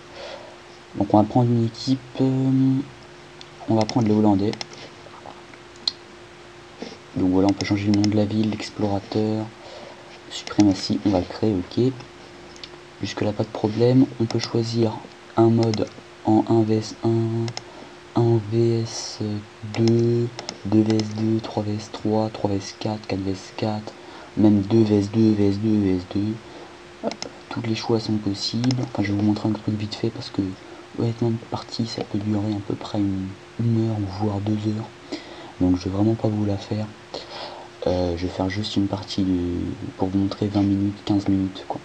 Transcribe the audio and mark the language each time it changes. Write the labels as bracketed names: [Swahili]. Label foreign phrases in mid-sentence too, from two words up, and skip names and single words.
[French] Donc on va prendre une équipe, on va prendre les Hollandais. Donc voilà, on peut changer le nom de la ville, l'explorateur, suprématie, on va le créer, ok. Jusque là pas de problème. On peut choisir un mode en 1 vs 1, 1 vs 2, 2 vs 2, 3 vs 3, 3 vs 4, 4 vs 4, même 2 vs 2, vs 2, vs 2. Tous les choix sont possibles. Enfin, je vais vous montrer un truc vite fait parce que honnêtement, une partie ça peut durer à peu près une heure ou voire 2 heures. Donc je vais vraiment pas vous la faire. Je vais faire juste une partie pour vous montrer 20 minutes, 15 minutes quoi.